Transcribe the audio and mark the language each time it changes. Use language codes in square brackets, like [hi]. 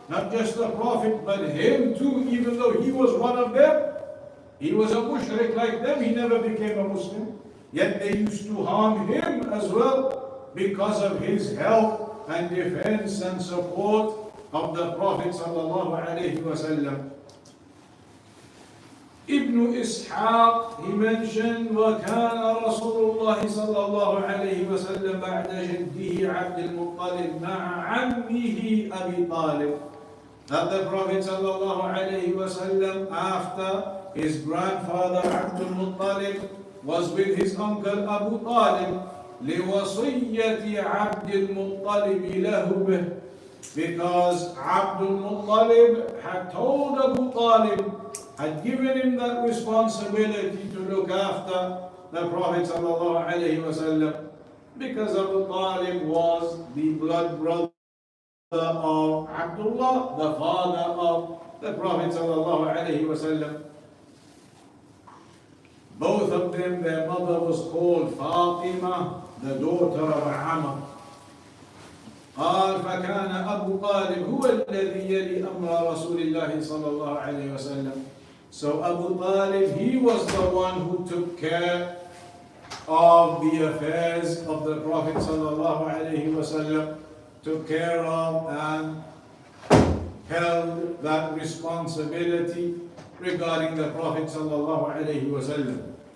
[en] Not just the Prophet, but him too, even though he was one of them. He was a mushrik like them, he never became a Muslim. Yet they used to harm him as well because of his help and defense and support of the Prophet sallallahu alaihi wasallam. Ibn Ishaq, he mentioned, [ar] وَكَانَ رَسُولُ اللَّهِ صَلَّى اللَّهُ عَلَيْهِ وَسَلَّمْ بَعْدَ جَدِّهِ عَبْدِ الْمُطَّلِبِ مَعَ عَمِّهِ أَبِي طَالِبٍ. [en] That the Prophet sallallahu alaihi wasallam, after his grandfather Abdul Mutalib, was with his uncle Abu Talib, [ar] لِوَصِيَّةِ عَبْدِ الْمُطَّلِبِ لَهُ بِهِ, [en] because Abdul Mutalib had told Abu Talib, had given him that responsibility to look after the Prophet sallallahu alaihi wasallam, because Abu Talib was the blood brother of Abdullah, the father of the Prophet sallallahu alaihi wasallam. Both of them, their mother was called Fatima, the daughter of Amr. [ar] قال فكان أبو طالب هو الذي يلي أمر رسول الله صلى الله عليه وسلم. [en] So Abu Talib, he was the one who took care of the affairs of the Prophet sallallahu alaihi wasallam, took care of and held that responsibility regarding the Prophet sallallahu alaihi wasallam.